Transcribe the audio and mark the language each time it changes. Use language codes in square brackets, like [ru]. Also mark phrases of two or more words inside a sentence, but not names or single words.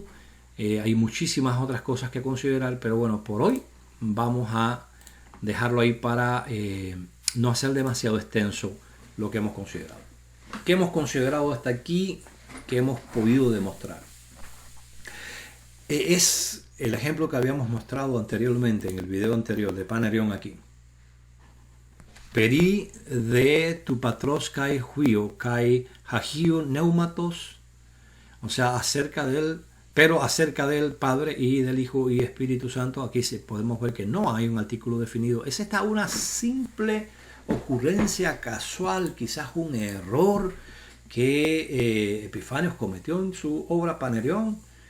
[es] Hay muchísimas otras cosas que considerar, pero bueno, por hoy vamos a dejarlo ahí para no hacer demasiado extenso lo que hemos considerado. ¿Qué hemos considerado hasta aquí? ¿Qué hemos podido demostrar? Es el ejemplo que habíamos mostrado anteriormente en el video anterior de Panerion aquí. [el] περὶ δὲ τοῦ πατρὸς καὶ υἱοῦ καὶ ἁγίου πνεύματος, [es] o sea, acerca del Padre y del Hijo y Espíritu Santo. Aquí podemos ver que no hay un artículo definido. Es esta una simple ocurrencia casual, quizás un error que Epifanios cometió en su obra Panerion.